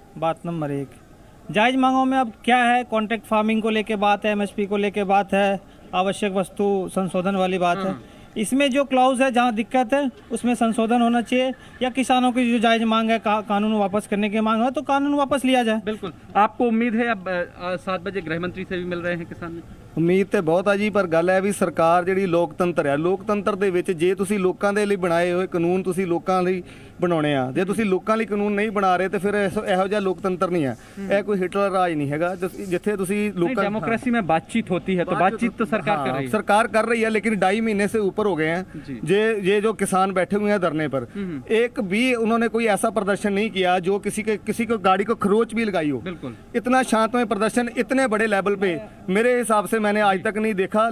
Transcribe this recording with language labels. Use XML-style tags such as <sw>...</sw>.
<hi>बात नंबर 1, जायज़ मांगों में अब क्या है, कॉन्ट्रैक्ट फार्मिंग को लेके बात है, एमएसपी को लेके बात है, आवश्यक वस्तु संशोधन वाली बात है। इसमें जो क्लाउज है, जहाँ दिक्कत है उसमें संशोधन होना चाहिए, या किसानों की जो जायज़ मांग है कानून वापस करने की मांग है तो कानून वापस लिया जाए। बिल्कुल। आपको उम्मीद है अब 7 बजे गृह मंत्री से भी मिल रहे हैं किसान?</hi> <pa>ਉਮੀਦ ਤੇ ਬਹੁਤ ਆ ਜੀ, ਪਰ ਗੱਲ ਹੈ ਵੀ ਸਰਕਾਰ ਜਿਹੜੀ ਲੋਕਤੰਤਰ ਹੈ, ਲੋਕਤੰਤਰ ਦੇ ਵਿੱਚ ਜੇ ਤੁਸੀਂ ਲੋਕਾਂ ਦੇ ਲਈ ਬਣਾਏ ਹੋਏ ਕਾਨੂੰਨ ਤੁਸੀਂ ਲੋਕਾਂ ਲਈ ਬਣਾਉਣੇ ਆ, ਜੇ ਤੁਸੀਂ ਲੋਕਾਂ ਲਈ ਕਾਨੂੰਨ ਨਹੀਂ ਬਣਾ ਰਹੇ ਤੇ ਫਿਰ ਇਹੋ ਜਿਹਾ ਲੋਕਤੰਤਰ ਨਹੀਂ ਹੈ। ਇਹ ਕੋਈ ਹਿਟਲਰ ਰਾਜ ਨਹੀਂ ਹੈਗਾ ਜਿੱਥੇ ਤੁਸੀਂ ਲੋਕਾਂ</pa> <hi>डेमोक्रेसी में बातचीत होती है, तो बातचीत तो सरकार कर रही है। सरकार कर रही है, लेकिन 2.5 महीने से ऊपर हो गए हैं ये जो किसान बैठे हुए हैं धरने पर, एक भी उन्होंने कोई ऐसा प्रदर्शन नहीं किया जो किसी को गाड़ी को खरोच भी लगाई हो। इतना शांतमय प्रदर्शन इतने बड़े लेवल पे मेरे हिसाब से मैंने आज तक नहीं देखा।</hi>